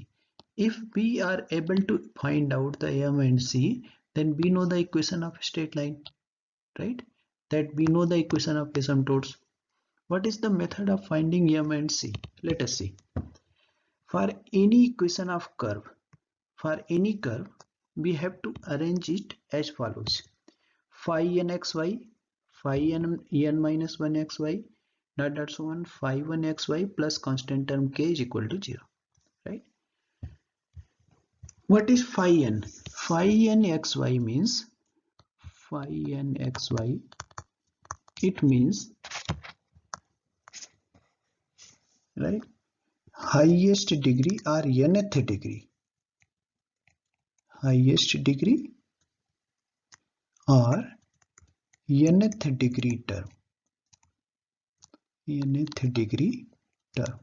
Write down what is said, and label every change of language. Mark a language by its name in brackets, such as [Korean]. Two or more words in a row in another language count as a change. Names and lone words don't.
[English] If we are able to find out the m and c, then we know the equation of a straight line, right? That we know the equation of asymptotes. What is the method of finding m and c? Let us see. For any equation of curve, we have to arrange it as follows. Phi n xy, phi n minus 1 xy, dot so on, phi 1 xy plus constant term k is equal to 0, right? What is phi n? Phi n xy means, phi n xy, it means, right, highest degree or nth degree, highest degree or nth degree term, nth degree term.